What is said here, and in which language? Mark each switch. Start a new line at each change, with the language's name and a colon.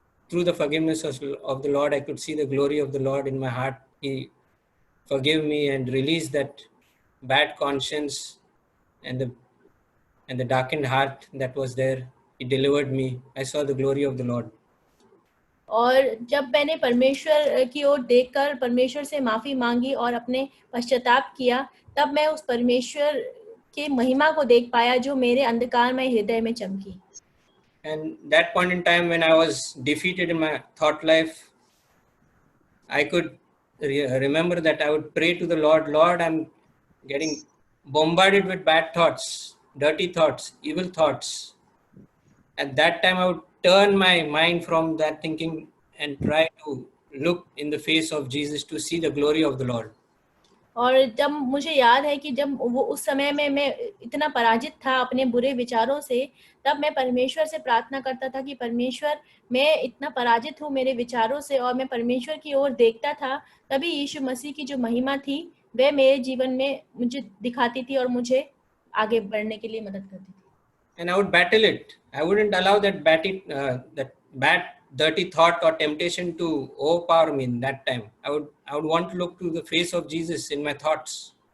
English: Through the forgiveness of the Lord, I could see the glory of the Lord in my heart. He forgave me and released that bad conscience and the darkened heart that was there. He delivered me. I saw the glory of the Lord.
Hindi: और जब मैंने परमेश्वर की ओर देखकर परमेश्वर से माफी मांगी और अपने पश्चाताप किया, तब मैं उस परमेश्वर के महिमा को देख पाया जो मेरे अंधकारमय हृदय में चमकी।
English: And that point in time when I was defeated in my thought life, I could remember that I would pray to the Lord, Lord, I'm getting bombarded with bad thoughts, dirty thoughts, evil thoughts. At that time, I would turn my mind from that thinking and try to look in the face of Jesus to see the glory of the Lord.
Hindi: और जब मुझे याद है कि जब वो उस समय में मैं इतना पराजित था अपने बुरे विचारों से, तब मैं परमेश्वर से प्रार्थना करता था कि परमेश्वर, मैं इतना पराजित हूँ मेरे विचारों से, और मैं परमेश्वर की ओर देखता था, तभी यीशु मसीह की जो महिमा थी वह मेरे जीवन में मुझे दिखाती थी और मुझे आगे बढ़ने के लिए मदद करती थी।
English: And I would battle it. I wouldn't allow that bad, dirty thought or temptation to overpower me in that time. I would want to look to the face of Jesus in my thoughts.